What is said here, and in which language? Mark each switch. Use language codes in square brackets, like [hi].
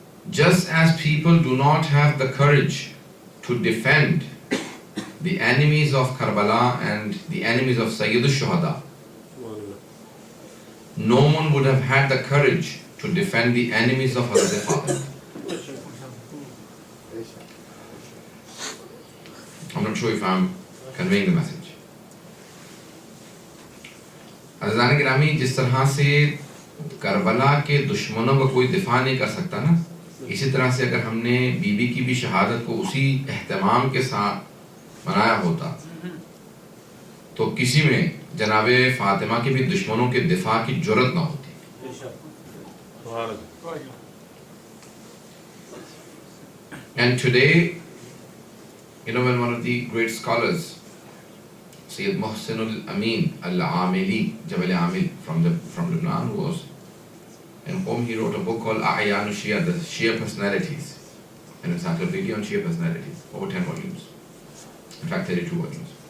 [en] Just as people do not have the courage to defend the enemies of Karbala and the enemies of Sayyid al-Shuhada, no one would have had the courage to defend the enemies of Hazrat Fatima. I'm not sure if I'm conveying the message. [ur] عزیزان گرامی، جس طرح سے کربلا کے دشمنوں کا کوئی دفاع نہیں کر سکتا نا، اسی طرح سے اگر ہم نے بی بی کی بھی شہادت کو اسی اہتمام کے ساتھ منایا ہوتا تو کسی میں جناب فاطمہ کے بھی دشمنوں کے دفاع کی جرت نہ ہوتی. [en] And today, when one of the great scholars, Sayyid Muhsin al-Amin al-Amili, Jabal Amil from Lebanon, who was in whom he wrote a book called A'yan Shia, the Shia personalities, an encyclopedia on Shia personalities, over 10 volumes, in fact 32 volumes.